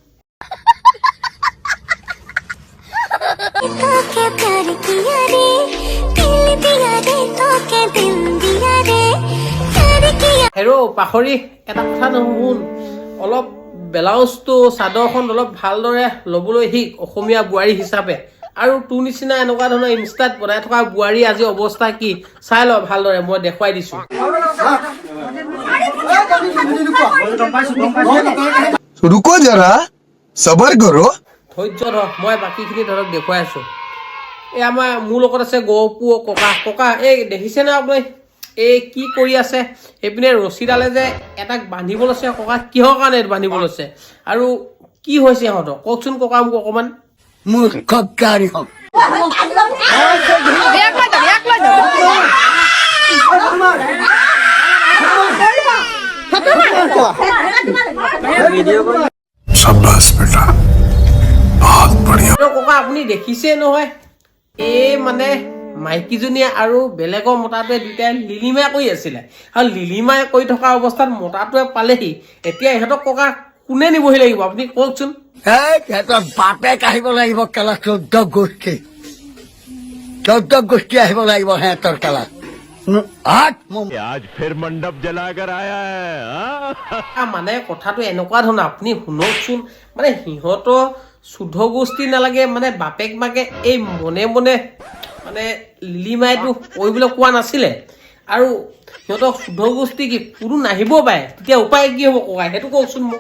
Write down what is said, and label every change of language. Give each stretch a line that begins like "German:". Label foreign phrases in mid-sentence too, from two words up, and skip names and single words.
Assamese: হেৰো পাখৰি এটা কথা নুশুন অলপ ব্লাউজটো চাদৰখন অলপ ভালদৰে ল'বলৈ শিক অসমীয়া বোৱাৰী হিচাপে আৰু তোৰ নিচিনা এনেকুৱা ধৰণৰ ইনষ্টাত বনাই থকা বোৱাৰী আজি অৱস্থা কি চাই ল ভালদৰে মই দেখুৱাই দিছো
Hindi: रुको जरा सबर करो
Assamese: ধৈৰ্য ধৰ মই বাকীখিনি ধৰক দেখুৱাই আছো এই আমাৰ মোৰ লগত আছে গহপু ককা এই দেখিছে না আপুনি এই কি কৰি আছে এইপিনে ৰছীডালে যে এটাক বান্ধিব লৈছে ককা কিহৰ কাৰণে বান্ধিব লৈছে আৰু কি হৈছে সিহঁতক কওকচোন ককা মোক অকমান
Hindi: शाबाश बेटा बहुत बढ़िया
Assamese: ককা আপুনি দেখিছে নহয় এই মানে মাইকীজনীয়ে আৰু বেলেগৰ মতাটোৱে দুটাই লিলিমাই কৰি আছিলে আৰু লিলিমাই কৰি থকা অৱস্থাত মতাটোৱে পালেহি এতিয়া ইহঁতক ককা কোনে নিবহি লাগিব আপুনি কওকচোন বাপেক আহিব লাগিব কেলা 14 গোষ্ঠী আহিব লাগিব সিহঁতৰ কেলা
Hindi: आज फिर मंडप जलाकर आया है
Assamese: মানে কথাটো এনেকুৱা ধৰণৰ আপুনি শুনকচোন মানে সিহঁতৰ শুদ্ধ গোষ্ঠী নালাগে মানে বাপেক মাকে এই মনে মানে লিলিমাইটো কৰিবলৈ কোৱা নাছিলে আৰু সিহঁতৰ শুদ্ধ গোষ্ঠী কি কোনো নাহিব পাৰে তেতিয়া উপায় কি হ'ব ককাই সেইটো কওকচোন মোক